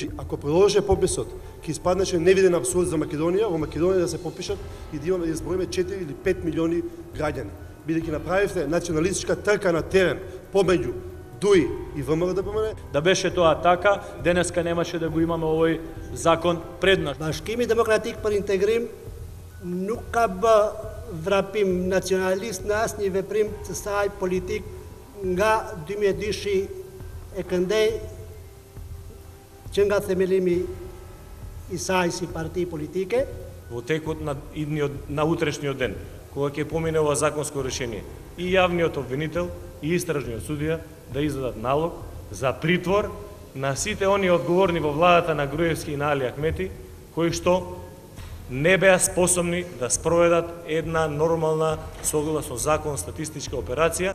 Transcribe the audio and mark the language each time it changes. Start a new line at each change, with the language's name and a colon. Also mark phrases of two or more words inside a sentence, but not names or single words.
Macedonian: Ако продолжи пописот, ќе испаднеше невиден абсурд за Македонија, во Македонија да се попишат и да имаме да изброиме 4 или 5 милиони граѓани. Бидејќи направивте националистичка трка на терен помеѓу ДУИ и ВМРО ДПМН. Да беше тоа така, денеска немаше да го имаме овој закон пред нас.
Albanian: Bashkimi Demokratik për Integrim nuk ka bë vrapim nacionalist në asnjë veprim të saj politik nga 2002 e këndej që nga themelimi i saj si parti politike.
Macedonian: Во текот на утрешниот ден, кога ќе помине ова законско решение, и јавниот обвинител и истражниот судија да издадат налог за притвор на сите они одговорни во владата на Груевски и на Али Ахмети, кои што не беа способни да спроведат една нормална согласно закон статистичка операција.